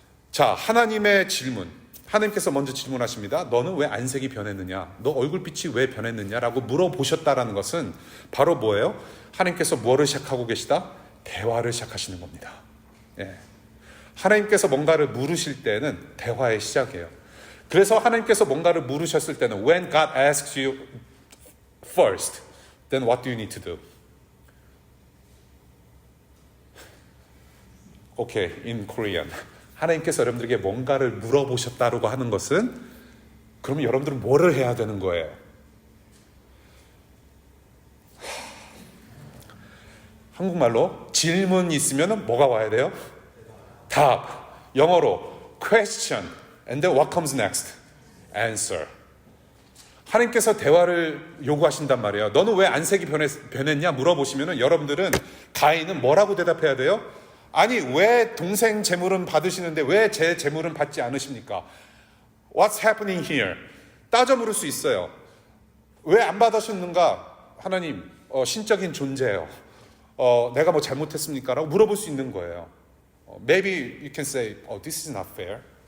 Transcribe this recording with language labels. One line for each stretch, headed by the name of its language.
Korean: 자, 하나님의 질문. 하나님께서 먼저 질문하십니다. 너는 왜 안색이 변했느냐? 너 얼굴빛이 왜 변했느냐라고 물어보셨다라는 것은 바로 뭐예요? 하나님께서 뭐를 시작하고 계시다? 대화를 시작하시는 겁니다. 예. 하나님께서 뭔가를 물으실 때는 대화의 시작이에요. 그래서 하나님께서 뭔가를 물으셨을 때는
English: When God asks you first, then what do you need to do? Okay, in Korean.
Korean: 하나님께서 여러분들에게 뭔가를 물어보셨다고 하는 것은 그러면 여러분들은 뭐를 해야 되는 거예요? 한국말로 질문이 있으면 뭐가 와야 돼요? 답. 영어로 question.
English: And then what comes next? Answer.
Korean: 하나님께서 대화를 요구하신단 말이에요. 너는 왜 안색이 변했냐 물어보시면 여러분들은 가인은 뭐라고 대답해야 돼요? 아니 왜 동생 재물은 받으시는데 왜 제 재물은 받지 않으십니까?
English: What's happening here?
Korean: 따져 물을 수 있어요. 왜 안 받으셨는가? 하나님 신적인 존재예요. 내가 뭐 잘못했습니까? 라고 물어볼 수 있는 거예요.
English: Maybe you can say, this is not fair.